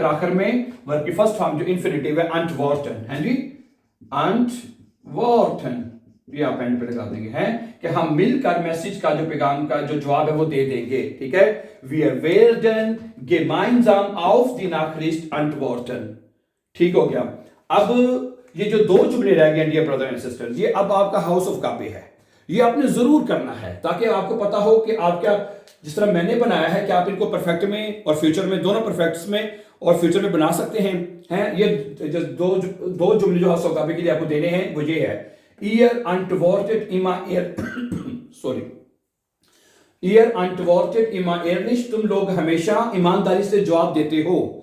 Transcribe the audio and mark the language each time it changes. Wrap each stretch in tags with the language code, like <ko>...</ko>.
<hi>और आखिर में वर्ब की फर्स्ट फॉर्म जो इन्फिनिटिव है अंटवर्टन है जी, अंटवर्टन, ये आप एंड पे लगा देंगे हैं कि हम मिलकर मैसेज का जो पैगाम का जो जवाब है वो दे देंगे, ठीक है।</hi> <de>Wir werden gemeinsam auf die Nachricht antworten,</de> <hi>ठीक हो गया। अब ये जो दो जुमले रह गए डियर ब्रदर एंड सिस्टर, ये अब आपका हाउस ऑफ कापी है, ये आपने जरूर करना है ताकि आपको पता हो कि आप क्या, जिस तरह मैंने बनाया है कि आप इनको परफेक्ट में और फ्यूचर में, दोनों परफेक्ट्स में और फ्यूचर में बना सकते हैं। ये दो जुमले जो हाउस ऑफ कापी के लिए आपको देने हैं वो ये है, year</hi> <de>antwortet immer</de> <hi>sorry, year</hi> <de>antwortet immer ehrlich,</de> <hi>तुम लोग हमेशा ईमानदारी से जवाब देते हो।</hi>